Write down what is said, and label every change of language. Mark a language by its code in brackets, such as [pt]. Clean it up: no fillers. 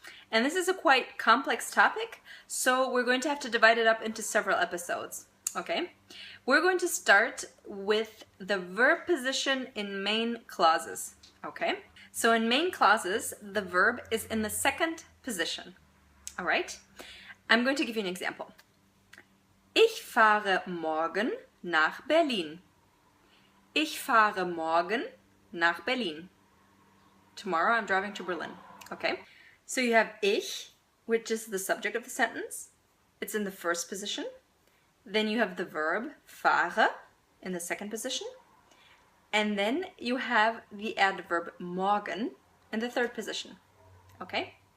[en] And this is a quite complex topic, so we're going to have to divide it up into several episodes. Okay? We're going to start with the verb position in main clauses. Okay? So in main clauses, the verb is in the second position. Alright? I'm going to give you an example. [de] Ich fahre morgen nach Berlin. Ich fahre morgen nach Berlin. [en] Tomorrow I'm driving to Berlin. Okay? So you have ich, which is the subject of the sentence. It's in the first position. Then you have the verb fahre in the second position. And then you have the adverb morgen in the third position. Okay?